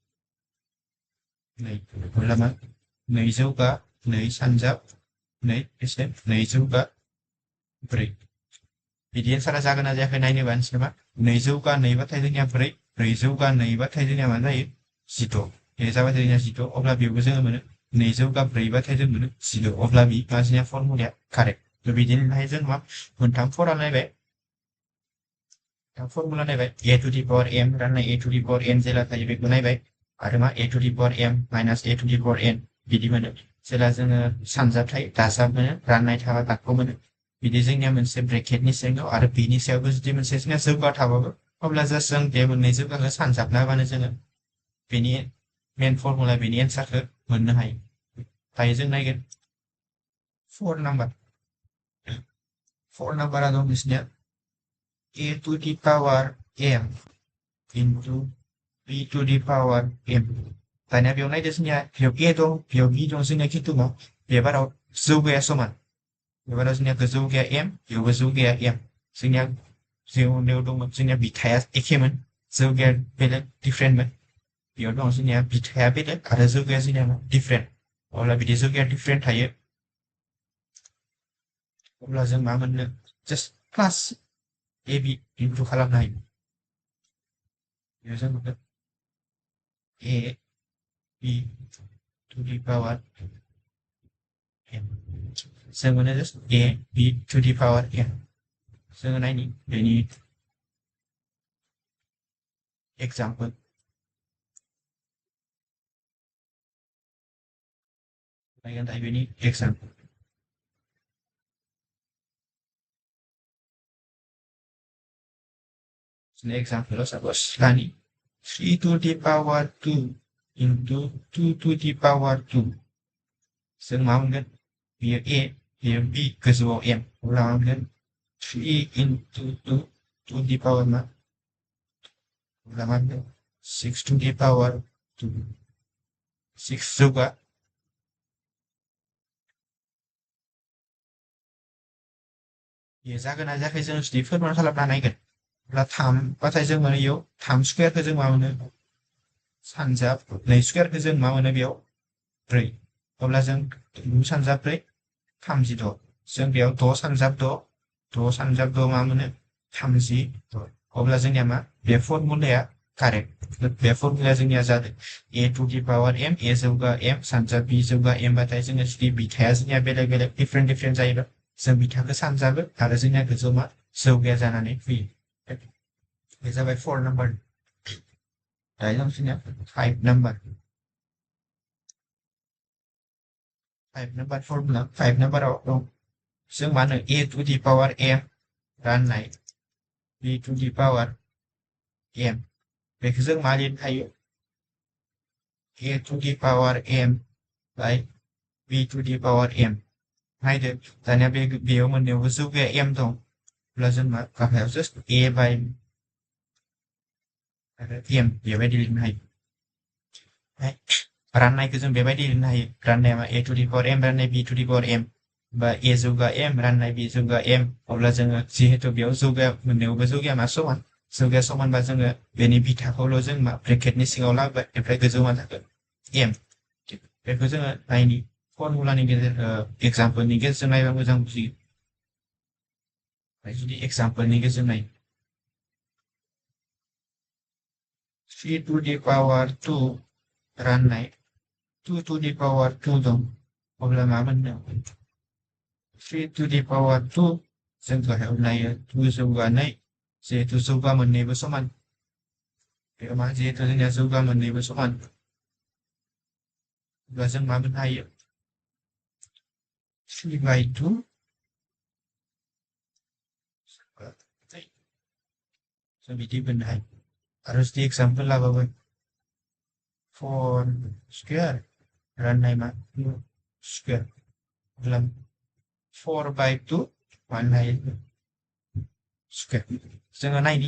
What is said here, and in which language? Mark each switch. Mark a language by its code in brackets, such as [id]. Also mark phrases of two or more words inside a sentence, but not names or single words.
[brx] अब्ला मा 200 का 2 सानजाब 2 एसे 200 का 4 बिदि एन्सारा जागोन ना जायाखै नायनोबा नोंसोर मा 200 का 2 बाथाय जोंनिया 4 400 का 2 बाथाय जोंनिया मा जायो 16 बे जाबाय जोंनिया 16 अब्ला बेयावबो जोङो मोनो 200 का 4 बाथाय जों मोनो 16 अब्ला बे मा जोंनिया फर्मुलाया कारेक्ट बिदिनोहाय जों मा मोनथाम फर्मुला नायबाय फर्मुला नायबाय [en] a to the power m [brx] राननाय [en] a to the power n [brx] जेला थायो बेखौ नायबाय आरो मा [en] a to the power m minus a to the power n [brx] बिदि मोनो जेला जोङो सानजाबथाय दाजाब मोनो राननाय थाबा दागखौ मोनो बिदि जोंनिया मोनसे ब्रेकेटनि सिङाव आरो बिनि सायावबो जुदि मोनसे जोंनिया जौगा थाबाबो अब्ला जास्ट जों बे मोननै जौगाखौ सानजाबना होबानो जोङो बेनि [en] main formula [brx] बेनि एन्सारखौ मोननो हायो दायो जों नायगोन 4 नाम्बारा दं बिसनिया [en] a to the power m into b to the power m [brx] दानिया बेयाव नायदो जोंनिया बेयाव a दं बेयाव b दं जोंनिया खिन्थु मा बेबाराव जौगाया समान बेबाराव जोंनिया गोजौ गैया m बेयाव गोजौ गैया m जोंनिया जेयाव दंमोन जोंनिया बिथाया एखेमोन जौगाया बेलेग डिफरेन्टमोन बेयाव दं जोंनिया बिथाया बेलेग आरो जौगाया जोंनिया डिफरेन्ट अब्ला बिदि जौगाया डिफरेन्ट थायो अब्ला जों मा मोननो जास्ट प्लास ab इनटु खालामनो हायो बेयाव जों मोनगोन [en] a b to the power m [brx] जों मोनो जास्ट [en] a b to the power m [brx] जोङो नायनि बेनि एग्जाम्पल नायगोन दायो बेनि एग्जाम्पल [en] example suppose [brx] lani 3 [en] to the power 2 into 2 to the power 2 [brx] जों मा मोनगोन बेयो a बेयो b गोजौआव m अब्ला मा मोनगोन [en] 3 into 2 to the power [brx] मा अब्ला मा मोनगोन [en] 6 to the power 2 [brx] 6 जौगा बेयो जागोन ना जायाखै जों जुदि फोरमान खालामना नायगोन अब्ला 3 बाथाय जों मोनो बेयाव 3 स्कुवेरखौ जों मा मोनो सानजाब 2 स्कुवेरखौ जों मा मोनो बेयाव 4 अब्ला जों 2 सानजाब 4 36 जों बेयाव 6 सानजाब 6 सानजाब 6 मा मोनो 36 अब्ला जोंनिया मा बे फर्मुलाया कारेक्ट बे फर्मुलाया जोंनिया जादों [en] a to the power m [brx] a जौगा m सानजाब b जौगा m बाथाय जोङो जुदि बिथाया जोंनिया बेलेग बेलेग डिफरेन्ट जायोबा जों बिथाखौ सानजाबो आरो जोंनिया गोजौ मा जौगाया जानानै फैयो बे जाबाय 4 नाम्बार दायो जों जोंनिया 5 नाम्बार फर्मुला 5 नाम्बाराव दं जों मा होनो [en] a to the power m [brx] राननाय [en] b to the power m [brx] बेखौ जों मा लिरनो हायो [en] a to the power m by b to the power m [brx] नायदो दानिया बेयाव मोननैयावबो जौगाया m दं अब्ला जों मा गाहायाव जास्ट [en] a by [brx] आरो m बेबायदि लिरनो हायो राननायखौ जों बेबायदि लिरनो हायो राननाया मा [en] a to the power m [brx] राननाय [en] b to the power m [brx] बा a जौगा m राननाय b जौगा m अब्ला जोङो जिहेतु बेयाव जौगाया मोननैयावबो जौगाया मा समान जौगाया समानबा जोङो बेनि बिथाखौल' जों मा ब्रेकेटनि सिङाव लाबोबाय ओमफ्राय गोजौ मा जागोन m बेखौ जोङो नायनि फर्मुलानि गेजेरजों एग्जाम्पलनि गेजेरजों नायबा मोजां बुजियो जुदि एग्जाम्पलनि गेजेरजों नायो [en] 3 to the power 2 [brx] राननाय [en] 2 to the power 2 [brx] दं अब्ला मा मोननो [en] 3 to the power 2 [brx] जों गाहायाव नायो 2 जौगा 2 जिहेतु जौगा मोननैबो समान बेयाव मा जिहेतु जोंनिया जौगा मोननैबो समान अब्ला जों मा मोननो हायो 3/2 जों बिदि मोननो हायो आरो जुदि एग्जाम्पल लाबावो 4 स्क्वायर राननाय मा 2 स्क्वायर अब्ला 4/2 मोननो हायो स्क्वायर जोङो नायनि